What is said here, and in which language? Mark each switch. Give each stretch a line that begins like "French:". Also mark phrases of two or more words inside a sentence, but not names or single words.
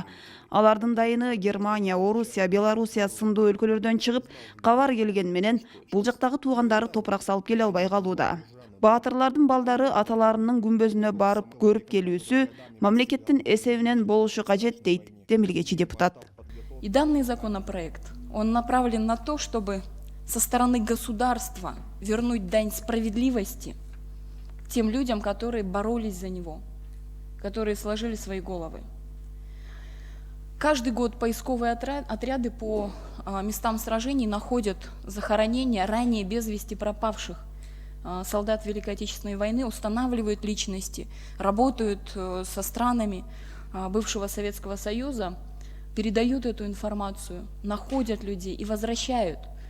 Kyrgyz: Алардын дайыны Германия, Орусия, Белоруссия сындуу өлкөлөрдөн чыгып, кабар келген менен бул жактагы туугандары топурак салып келе албай калууда. Баатырлардын балдары аталарынын күмбөзүнө барып көрүп келүүсү мамлекеттин эсебинен болушу кажет дейт демилгечи депутат.
Russian: И данный законопроект, он направлен на то, чтобы со стороны государства вернуть дань справедливости тем людям, которые боролись за него, которые сложили свои головы. Каждый год поисковые отряды по местам сражений находят захоронения ранее без вести пропавших солдат Великой Отечественной войны, устанавливают личности, работают со странами бывшего Советского Союза, передают эту информацию, находят людей и возвращают